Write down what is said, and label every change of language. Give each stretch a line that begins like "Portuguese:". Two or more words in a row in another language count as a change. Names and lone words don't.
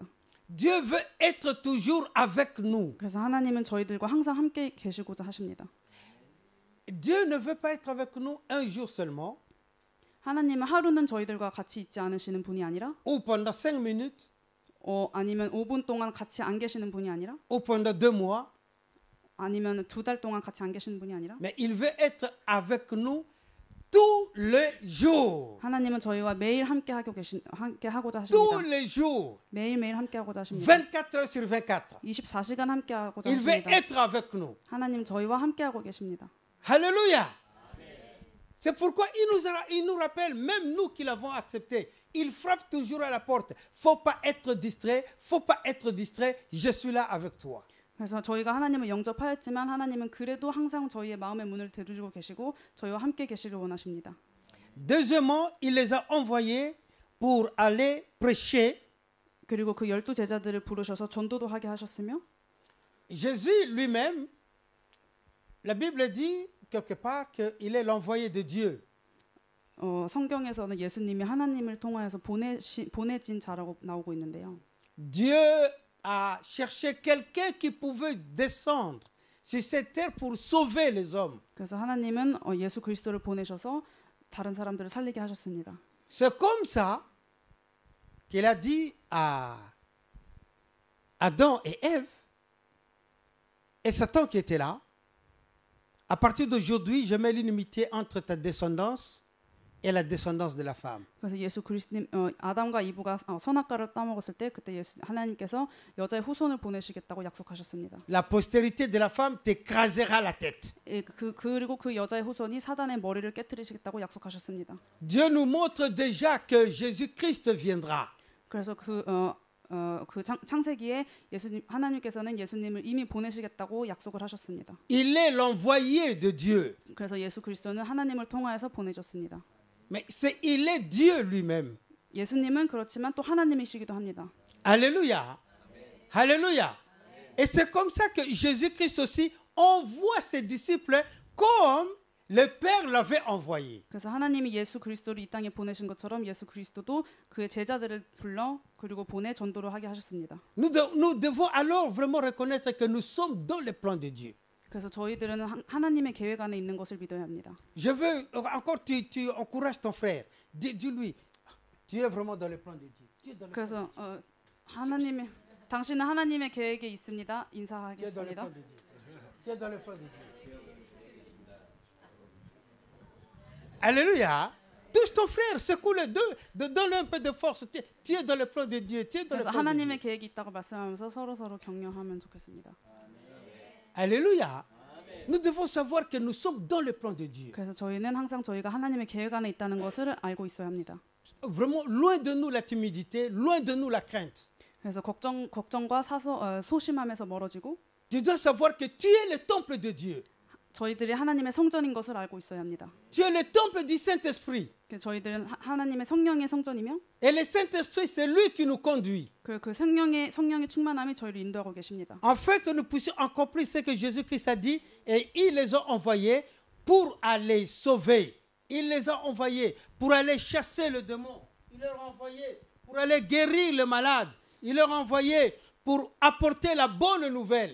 French: Dieu veut être toujours avec nous.
Korean: 그래서 하나님은 저희들과 항상 함께 계시고자 하십니다.
French: Dieu ne veut pas être avec nous un jour seulement
Korean: 하나님은 하루는 저희들과 같이 있지 않으시는 분이 아니라
French: ou pendant 5 minutes
Korean: 아니면 5분 동안 같이 안 계시는 분이 아니라
French: ou pendant 2 mois,
Korean: 아니면 2달 동안 같이 안 계시는 분이 아니라
French: mais il veut être avec nous tous les jours.
Korean: 하나님은 저희와 매일 함께 하고자
French: Tous
Korean: 하십니다.
French: les jours.
Korean: 매일매일 함께 하고자 하십니다.
French: 24 heures sur 24.
Korean: 24시간 함께 하고자
French: Il veut
Korean: 하십니다.
French: être avec nous.
Korean: 하나님 저희와 함께 하고 계십니다.
French: Alléluia. C'est pourquoi il nous rappelle, même nous qui l'avons accepté, il frappe toujours à la porte. Faut pas être distrait, faut pas être distrait, je suis là avec toi.
Korean: 그래서 저희가 하나님을 영접하였지만 하나님은 그래도 항상 저희의 마음의 문을 대두시고 계시고 저희와 함께 계시길 원하십니다.
French: Deuxièmement, il les a envoyés pour aller prêcher.
Korean: 그리고 그 12 제자들을 부르셔서 전도도 하게 하셨으며
French: Jésus lui-même, la Bible dit quelque part qu'il est l'envoyé de Dieu.
Korean: 성경에서는 예수님이 하나님을 통하여서 보내진 자라고 나오고 있는데요.
French: Dieu a cherché quelqu'un qui pouvait descendre sur cette terre pour sauver les hommes.
Korean: 그래서 하나님은 예수 그리스도를 보내셔서 다른 사람들을 살리게 하셨습니다.
French: C'est comme ça qu'il a dit à Adam et Ève et Satan qui était là, à partir d'aujourd'hui, je mets l'inimité entre ta descendance et la descendance de la femme.
Korean: 그래서 예수 그리스도님 아담과 이브가 선악과를 따먹었을 때 그때 하나님께서 여자의 후손을 보내시겠다고 약속하셨습니다.
French: La postérité de la femme t'écrasera la tête.
Korean: 그리고 그 여자의 후손이 사단의 머리를 깨트리시겠다고 약속하셨습니다.
French: Dieu nous montre déjà que Jésus-Christ viendra.
Korean: 그래서 창세기에 하나님께서는 예수님을 이미 보내시겠다고 약속을 하셨습니다.
French: Il est l'envoyé de Dieu.
Korean: 그래서 예수 그리스도는 하나님을 통하여서 보내셨습니다.
French: Mais il est Dieu lui-même.
Korean: 예수님은 그렇지만 또 하나님이시기도 합니다.
French: Alléluia. Alléluia. Et c'est comme ça que Jésus-Christ aussi envoie ses disciples comme le Père l'avait envoyé.
Korean: 그래서 하나님이 예수 그리스도를 이 땅에 보내신 것처럼 예수 그리스도도 그의 제자들을 불러 그리고 보내 전도를 하게 하셨습니다.
French: Nous devons alors vraiment reconnaître que nous sommes dans le plan de Dieu.
Korean: 그래서 저희들은 하나님의 계획 안에 있는 것을 믿어야 합니다.
French: Je veux encore tu encourages ton frère. Dis-lui, tu es vraiment dans le plan de Dieu.
Korean: 그래서 하나님의 당신은 하나님의 계획에 있습니다.
French: Tu es dans le
Korean: 인사하겠습니다.
French: plan de Dieu. Tu es dans le plan de Dieu. Alléluia. Touche ton frère, secoue les deux, donne un peu de force. Tu es dans le plan de Dieu. Tu es dans le
Korean: 그래서
French: plan de Dieu.
Korean: 하나님의 계획이 있다고 말씀하면서 서로 격려하면 좋겠습니다.
French: Alléluia. Nous devons savoir que nous sommes dans le plan de Dieu.
Korean: 그래서 저희는 항상 저희가 하나님의 계획 안에 있다는 것을 알고 있어야 합니다.
French: Vraiment, loin de nous la timidité, loin de nous la crainte.
Korean: 그래서 걱정과 소심함에서 멀어지고
French: Tu dois savoir que tu es le temple de Dieu.
Korean: 저희들이 하나님의 성전인 것을 알고 있어야 합니다.
French: Tu es le temple du Saint-Esprit.
Korean: 저희들은 하나님의 성령의 성전이며
French: Et le Saint-Esprit, c'est lui qui nous conduit.
Korean: 그 성령의 충만함이 저희를 인도하고 계십니다.
French: Afin que nous puissions accomplir ce que Jésus-Christ a dit, et ils les ont envoyés pour aller sauver. Il les a envoyés pour aller chasser le démon. Il les a envoyés pour aller guérir le malade. Il les a envoyés pour apporter la bonne nouvelle.